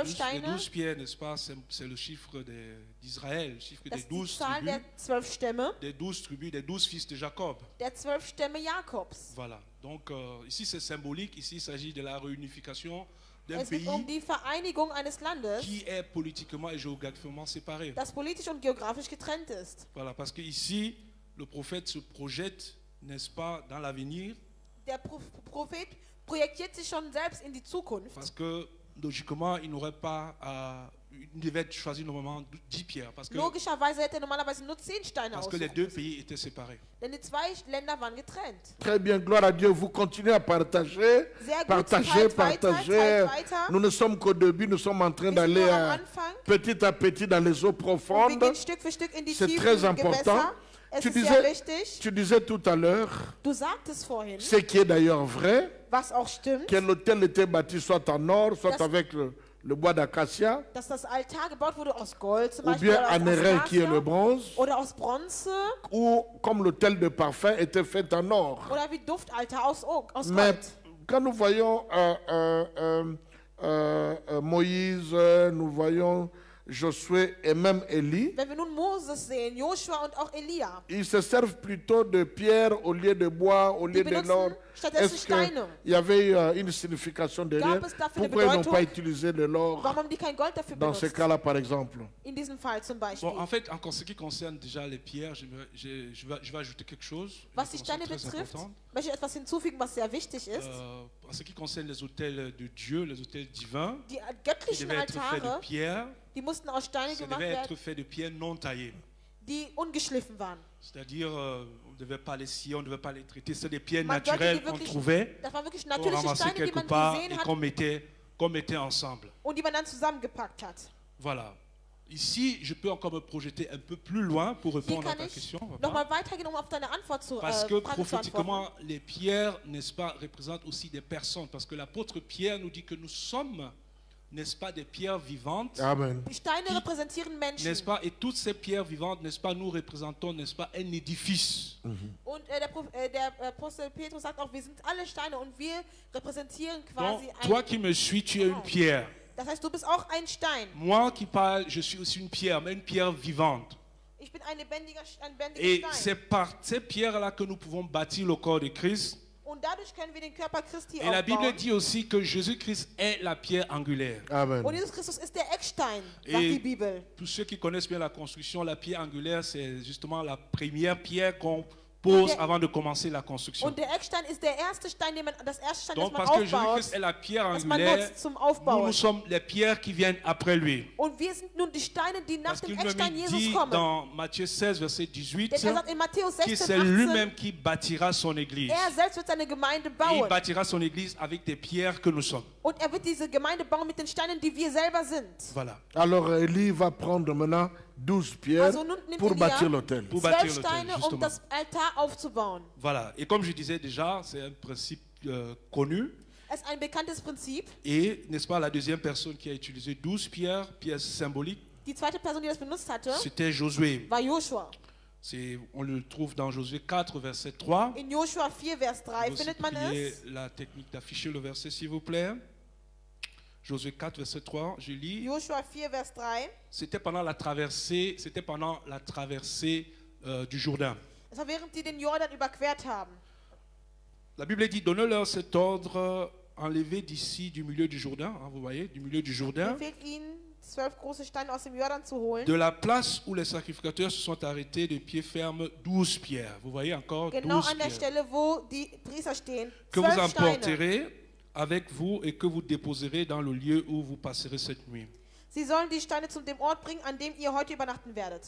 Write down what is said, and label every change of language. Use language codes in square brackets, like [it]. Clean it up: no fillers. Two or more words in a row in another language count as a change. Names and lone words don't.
[de] 12 12 Steine. [fr] 12 pierres, n'est-ce pas, c'est le chiffre d'Israël, le chiffre [de] Das [fr] des [de] ist die 12 Zahl der [fr] tribus, [de] 12 Stämme, [fr] des 12 tribus, des 12 fils de Jacob. [de] der 12 Stämme Jakobs. [fr] Voilà. Donc ici c'est symbolique, ici il s'agit de la réunification d'un [de] Es geht [fr] pays [de] um die Vereinigung eines Landes, [fr] qui est politiquement et géographiquement séparé. [de] das politisch und geografisch getrennt ist. [fr] Voilà, parce que ici le prophète se projette, n'est-ce pas, dans l'avenir, [de] Der Prophet projektiert sich schon selbst in die Zukunft. [fr] parce que logiquement il n'aurait pas il devait choisir normalement 10 pierres, parce que [de] Logischerweise hätte er normalerweise nur 10 Steine [fr] les [de] aussuchen [fr] deux [de] müssen. [fr] pays étaient séparés. [de] Denn die 2 Länder waren getrennt. [fr] Très bien, gloire à Dieu. Vous continuez à partager, [de] Sehr gut, [fr] partager, [de] teilt weiter, [fr] partager. [de] teilt weiter. [fr] Nous ne sommes qu'au début, nous sommes en train [de] Wir sind [fr] d'aller [de] nur am Anfang [fr] petit à petit dans les eaux [de] und wir [fr] profondes. [de] gehen Stück für Stück in die [fr] C'est [de] tiefen [fr] très important. [de] Gewässer. Es [fr] Tu [de] ist sehr [fr] disais, [de] wichtig. [fr] tu disais tout à l'heure, [de] Du sagtest vorhin, [fr] ce qui est d'ailleurs vrai, [de] was auch stimmt, [fr] que l'autel était bâti soit en or, soit [de] Das- [fr] avec le bois d'acacia, [de] dass das Altar gebaut wurde aus Gold zum [fr] ou [de] Beispiel [fr] bien [de] oder [fr] en [de] aus [fr] airain qui est le [de] Acacia [fr] bronze, [de] oder aus Bronze [fr] ou comme l'autel de parfum était fait en or. [de] oder wie Duftaltar aus [fr] Mais [de] Gold. [fr] quand nous voyons Moïse, nous voyons Josué et même Élie, [de] Wenn wir nun Moses sehen, Joshua und auch Elia, [fr] ils se servent plutôt de pierre au lieu de bois, au lieu [de] Die [fr] de l'or. [de] benutzen stattdessen [fr] Est-ce [de] Steine. [fr] qu'il y avait une signification derrière? [de] Gab es dafür eine [fr] Pourquoi ils n'ont [de] Bedeutung? [fr] pas utilisé de l'or [de] warum haben die kein Gold dafür [fr] dans ce [de] benutzt? [fr] cas-là, par exemple? [de] In diesem Fall zum Beispiel. [fr] Bon, en fait, en ce qui concerne déjà les pierres, je vais ajouter quelque chose. [de] Was [fr] une [de] die Steine [fr] information très [de] betrifft, [fr] importante. [de] möchte ich etwas hinzufügen, was sehr wichtig ist. [fr] En ce qui concerne les autels de Dieu, les autels divins, [de] Die [fr] qui [de] göttlichen [fr] devaient être faits de [de] Altare, [fr] pierre, [de] die mussten aus Steinen [fr] ça [de] gemacht [fr] devait être [de] werden, [fr] fait de pierre non taillée. [de] die ungeschliffen waren. [fr] C'est-à-dire, on ne devait pas les scier, on ne devait pas les traiter. C'est des pierres [de] Man sollte [fr] naturelles [de] die [fr] qu'on [de] wirklich, [fr] trouvait, [de] das waren wirklich [fr] qu'on [de] natürliche [fr] ramassait [de] Steine, die [fr] quelque [de] man [fr] part [de] gesehen [fr] et [de] hat [fr] qu'on mettait ensemble. [de] und die man dann zusammengepackt hat. [fr] Voilà. Ici, je peux encore me projeter un peu plus loin pour [de] Hier [fr] répondre à [de] kann [fr] ta [de] ich [fr] question. papa. [de] nochmal weitergehen, um auf deine Antwort zu, [fr] Parce que [de] Frage zu antworten. [fr] prophétiquement, les pierres, n'est-ce pas, représentent aussi des personnes. Parce que l'apôtre Pierre nous dit que nous sommes, n'est-ce pas, des pierres vivantes. Amen. [de] Die Steine repräsentieren Menschen. [fr] N'est-ce pas? Et toutes ces pierres vivantes, n'est-ce pas, nous représentons, n'est-ce pas, un édifice. [de] Und der Apostel Petrus sagt auch, wir sind alle Steine und wir repräsentieren [fr] Donc, quasi toi [de] ein... [fr] qui me suis, tu es une pierre. [de] Das heißt, du bist auch ein Stein. [fr] Moi qui parle, je suis aussi une pierre, mais une pierre vivante. [de] Ich bin ein lebendiger [fr] Et [de] Stein. [fr] c'est par ces pierres-là que nous pouvons bâtir le corps de Christ. [de] Und dadurch können wir den Körper Christi [fr] Et la Bible [de] aufbauen. [fr] dit aussi que Jésus-Christ est la pierre angulaire. Amen. [de] Und Jesus Christus ist der Eckstein, sagt [fr] Et [de] die Bibel. [fr] tous ceux qui connaissent bien la construction, la pierre angulaire, c'est justement la première pierre qu'on pose [de] Der- [fr] avant de commencer la construction. [de] Und der Eckstein ist der erste Stein, das erste Stein, [fr] Donc [de] das man [fr] parce que [de] aufbaut. [fr] Jésus-Christ est la pierre [de] Das man [fr] angulaire, [de] nutzt zum [fr] nous, [de] Aufbauen. [fr] nous sommes les pierres qui viennent après lui. [de] Und wir sind nun die Steine, die nach [fr] Parce [de] dem [fr] qu'il [de] Eckstein [fr] me [de] Jesus [fr] dit [de] kommen. [fr] dans Matthieu 16, verset 18, [de] Denn er sagt in Matthäus [fr] que [de] 16, [fr] c'est [de] 18, [fr] lui-même qui bâtira son église. [de] er selbst wird seine Gemeinde [fr] Et il [de] bauen. [fr] bâtira son église avec des pierres que nous sommes. [de] Und er wird diese Gemeinde bauen mit den Steinen, die wir selber sind. [fr] Voilà. Alors Élie va prendre maintenant 12 pierres [de] Also nun nimmt [fr] pour [de] Elia [fr] bâtir l'autel. Pour bâtir 12 l'autel, [de] Steine, um [fr] justement. [de] das Altar aufzubauen. [fr] Voilà. Et comme je disais déjà, c'est un principe connu. [de] Es ist ein bekanntes Prinzip. [fr] Et, n'est-ce pas, la deuxième personne qui a utilisé 12 pierres, pierres symboliques, [de] Die zweite Person, die das benutzt hatte, [fr] c'était Josué. [de] war Joshua. [fr] On le trouve dans Josué 4, verset 3. [de] In Joshua 4, Vers 3 [fr] Vous [de] findet man [fr] priez [de] es. [fr] la technique d'afficher le verset, s'il vous plaît. Josué 4, verset 3, je lis. [de] Joshua 4, Vers 3. [fr] C'était pendant la traversée, du Jourdain. [de] Es war während sie den Jordan überquert haben. [fr] La Bible dit, donnez-leur cet ordre, enlevez d'ici du milieu du Jourdain, hein, vous voyez, du milieu du Jourdain, [de] Befehlt ihnen, 12 große Steine aus dem Jordan zu holen. [fr] de la place où les sacrificateurs se sont arrêtés de pied ferme, 12 pierres. Vous voyez encore [de] Genau [fr] 12 [de] an der [fr] pierres. [de] Stelle, wo die Priester stehen. [fr] Que vous [de] 12 Steine. [fr] emporterez avec vous et que vous déposerez dans le lieu où vous passerez cette nuit. [de] Sie sollen die Steine zu dem Ort bringen, an dem ihr heute übernachten werdet.